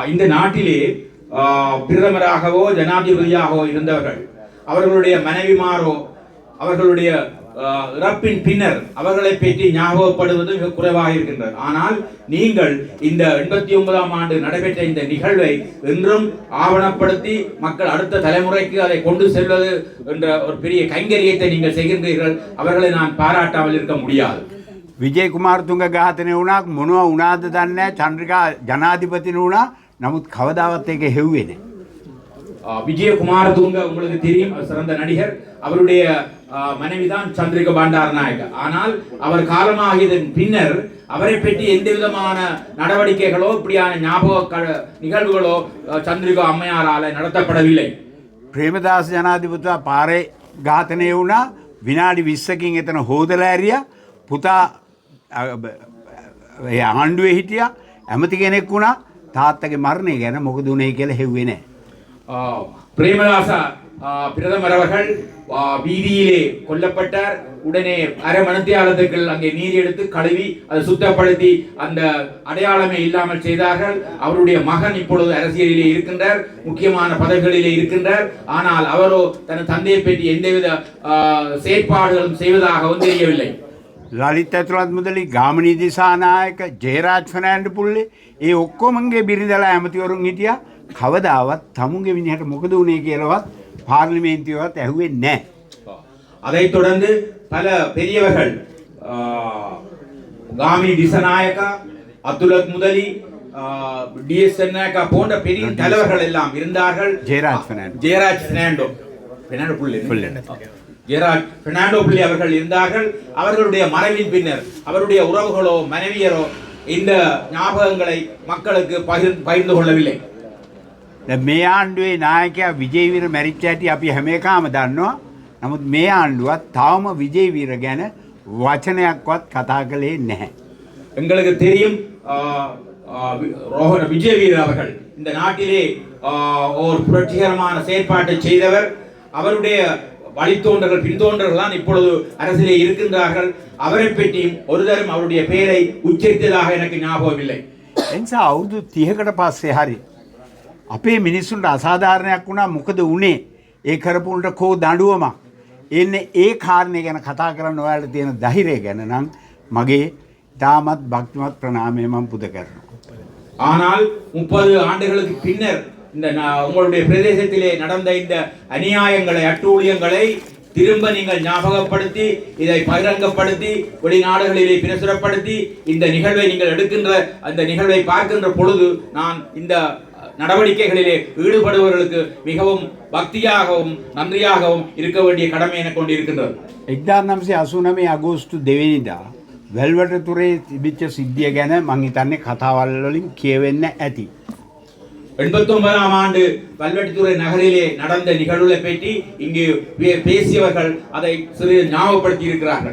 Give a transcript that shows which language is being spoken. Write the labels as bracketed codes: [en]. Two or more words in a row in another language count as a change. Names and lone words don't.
[ta] இந்த நாட்டிலே பிரதமராகவோ ஜனாதிபதியாகவோ இருந்தவர்கள் அவர்களுடைய மனைவிமாரோ அவர்களுடைய இறப்பின் பின்னர் அவர்களை பற்றி ஞாபகப்படுவது மிக குறைவாக இருக்கின்றது. ஆனால் நீங்கள் இந்த 89ஆம் ஆண்டு நடைபெற்ற இந்த நிகழ்வை இன்றும் ஆவணப்படுத்தி மக்கள் அடுத்த தலைமுறைக்கு அதை கொண்டு செல்வது என்ற ஒரு பெரிய கைங்கரியத்தை நீங்கள் செய்கின்றீர்கள். அவர்களை நான் பாராட்டாமல் இருக்க முடியாது. [si] විජේ කුමාරතුංග ඝාතනය වුණා මොනවා වුණාද දන්නේ නැහැ. චන්ද්‍රිකා ජනාධිපතිනි වුණා. නමුත් කවදාවත් ඒක හෙව්වේ නැහැ. [ta] விஜய குமாரதுங்க உங்களுக்கு தெரியும், சிறந்த நடிகர். அவருடைய மனைவிதான் சந்திரிகா பண்டாரநாயக்க. ஆனால் அவர் காலமாகியதன் பின்னர் அவரை பற்றி எந்த விதமான நடவடிக்கைகளோ இப்படியான ஞாபக நிகழ்வுகளோ சந்திரிகா அம்மையாரால நடத்தப்படவில்லை. [si] ප්‍රේමදාස ජනාධිපතිතුමා පාරේ ඝාතනය වුණා. විනාඩි 20කින් එතන හොදලා ඇරියා. පුතා ආණ්ඩුවේ හිටියා. ඇමති කෙනෙක් වුණා. තාත්තගේ මරණය ගැන මොකද උනේ කියලා හෙව්වේ නැහැ. [ta] பிரேமதாச பிரதமர் அவர்கள் வீதியிலே கொல்லப்பட்டார். உடனே அரை மணித்தியாலத்துக்கு அங்கே நீர் எடுத்து கழுவி அதை சுத்தப்படுத்தி அந்த அடையாளமே இல்லாமல் செய்தார்கள். அவருடைய மகன் இப்பொழுது அரசியலிலே இருக்கின்றார், முக்கியமான பதவிகளிலே இருக்கின்றார். ஆனால் அவரோ தன் தந்தையை பற்றி எந்தவித செயற்பாடுகளும் செய்வதாகவும் தெரியவில்லை. [si] ලලිත් ඇතුළත් මුදලි ගාමනී දිසානායක ජයරාජ් ෆර්නෑන්ඩ් පුල්ලේ ඒ ඔක්කොමගේ බිරිඳලා ඇමතිවරුන් හිටියා. කවදාවත් තමුන්ගේ විදිහට මොකද වුනේ කියලාවත් பார்லிமென்ட்වත් ඇහුවේ නැහැ. [ta] அதைத் தொடர்ந்து பல பெரியவர்கள் காமினி திசநாயக்கா, அத்துலத் முதலி, டிஎஸ் நாயக்கா போன்ற பெரிய தலைவர்கள் எல்லாம் இருந்தார்கள். ஜெயராஜ் பெர்னாண்டோ ஜெயராஜ் பெர்னாண்டோ பிள்ளை அவர்கள் இருந்தார்கள். அவர்களுடைய மறைவின் பின்னர் அவருடைய உறவுகளோ மனைவியரோ இந்த ஞாபகங்களை மக்களுக்கு பகிர்ந்து கொள்ளவில்லை. [si] මේ ආණ්ඩුවේ නායකයා විජේවීර මැරිච්ච හැටි අපි හැම එකම දන්නවා. නමුත් මේ ආණ්ඩුවත් තවම විජේවීර ගැන වචනයක්වත් කතා කළේ නැහැ. [ta] எங்களுக்கு தெரியும் ரோஹன விஜயவீர அவர்கள் இந்த நாட்டிலே ஒரு புரட்சிகரமான செயற்பாட்டை செய்தவர். அவருடைய வழித்தோன்றர்கள் பின்தோன்றர்கள் தான் இப்பொழுது அரசிலே இருக்கின்றார்கள். அவரை பற்றியும் ஒரு தரம் அவருடைய பெயரை உச்சரித்ததாக எனக்கு ஞாபகம் இல்லை. [si] එනිසා අවුරුදු 30කට පස්සේ හරි අපේ මිනිස්සුන්ට අසාධාරණයක් වුණා. මොකද උනේ? ඒ කරපුන්ට කෝ දඬුවමක්. එන්නේ ඒ කාරණේ ගැන කතා කරන්න ඔයාලට තියෙන ධෛර්යය ගැන නම් මගේ තාමත් භක්තිමත් ප්‍රණාමය මම පුද කරනවා. [ta] ஆனால் 30 ஆண்டுகளுக்கு பின்னர் இந்த உங்களுடைய பிரதேசத்திலே நடந்த இந்த அநியாயங்களை, அட்டூழியங்களை திரும்ப நீங்கள் ஞாபகப்படுத்தி இதை பகிரங்கப்படுத்தி வெளிநாடுகளிலே பிரசுரப்படுத்தி இந்த நிகழ்வை நீங்கள் எடுக்கின்ற அந்த நிகழ்வை பார்க்கின்ற பொழுது நான் இந்த நடவடிக்கைகளிலே ஈடுபடுபவர்களுக்கு மிகவும் பக்தியாகவும் நன்றியாகவும் இருக்க வேண்டிய கடமை எனக்கு கொண்டிருக்கின்றது. [si] 1989 අගෝස්තු 2 වෙනිදා වැල්වටතුරේ තිබිච්ච සිද්ධිය ගැන මං හිතන්නේ කතාවල් වලින් කියවෙන්න ඇති. [ta] 89ஆம் ஆண்டு வல்வெட்டித்துறை நகரிலே நடந்த நிகழ்வுகளை பற்றி இங்கு பேசியவர்கள் அதை சிறிது ஞாபகப்படுத்தி இருக்கிறார்கள்.